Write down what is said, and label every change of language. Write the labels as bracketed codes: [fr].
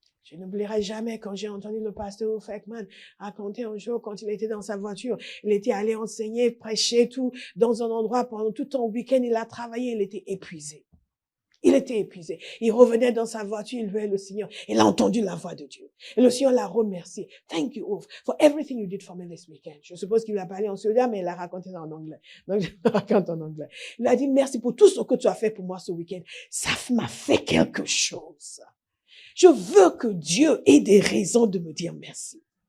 [fr] Je n'oublierai jamais quand j'ai entendu le pasteur Feckman raconter un jour quand il était dans sa voiture. Il était allé enseigner, prêcher, tout, dans un endroit pendant tout un week-end. Il a travaillé, il était épuisé. Il était épuisé. Il revenait dans sa voiture, il louait le Seigneur. Il a entendu la voix de Dieu. Et le Seigneur l'a remercié. [en] Thank you for everything you did for me this weekend. [fr] Je suppose qu'il a parlé en suédois, mais il a raconté ça en anglais. Donc, je le raconte en anglais. Il a dit, merci pour tout ce que tu as fait pour moi ce week-end. Ça m'a fait quelque chose. Je veux que Dieu ait des raisons de me dire merci.